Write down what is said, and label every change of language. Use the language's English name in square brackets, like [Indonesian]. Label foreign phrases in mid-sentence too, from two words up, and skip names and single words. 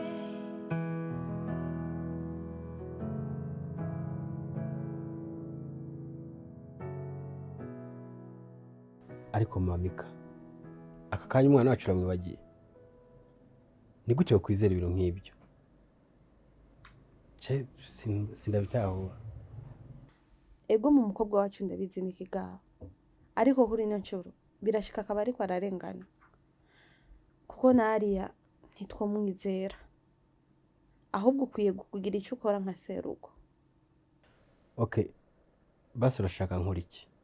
[Rundi] Ariko mamika aka kanya umwana wacu uramwibagiye, ni gute wakwizera ibintu nk'ibyo? Sindabitahura. Ego mu mukobwa wacu ndabizi n'ikigabo, ariko kuri ino nshuro birashika akaba ariko ararengana, kuko na Aria ntitwamwizera, ahubwo ukwiye kugira icyo ukora nka seruko. Okay, basi urashaka nkora iki?